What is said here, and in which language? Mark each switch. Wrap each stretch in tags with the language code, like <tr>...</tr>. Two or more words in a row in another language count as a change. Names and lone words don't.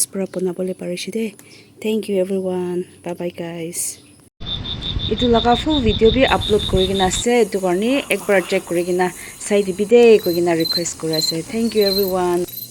<nag>bra banabole parise de</nag> <en>thank you everyone bye bye guys</en> <nag>etu laga full video bi upload kori kina ase etu karni ekbar check kori kina sai dibi de koi kina request kori ase</nag> <en>thank you everyone</en>